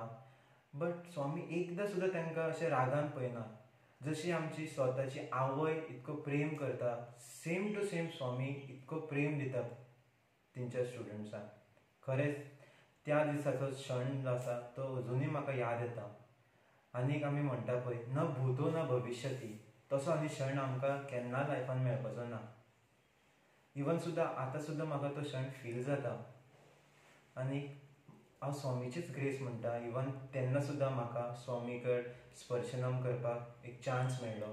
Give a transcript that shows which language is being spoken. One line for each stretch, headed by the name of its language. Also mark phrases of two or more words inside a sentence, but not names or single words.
Konkani: बट स्वामी एकदां सुद्दां तांकां अशें रागान पळयना. जशी आमची स्वताची आवय इतको प्रेम करता
English: same to same
Konkani: स्वामी इतको प्रेम दिता तेंच्या स्टुडंट्सांक. खरेंच त्या दिसाचो क्षण जो आसा तो अजुनूय म्हाका याद येता. आनीक आमी म्हणटा पळय
Sanskrit: न भूतो न भविष्यती,
Konkani: तसो आनी क्षण आमकां केन्ना लायफान मेळपाचो ना. इवन सुद्दां आतां सुद्दां म्हाका तो क्षण फील जाता आनी हांव स्वामीचीच ग्रेस म्हणटा. इवन तेन्ना सुद्दां म्हाका स्वामी कडेन स्पर्शनम करपाक एक चान्स मेळ्ळो.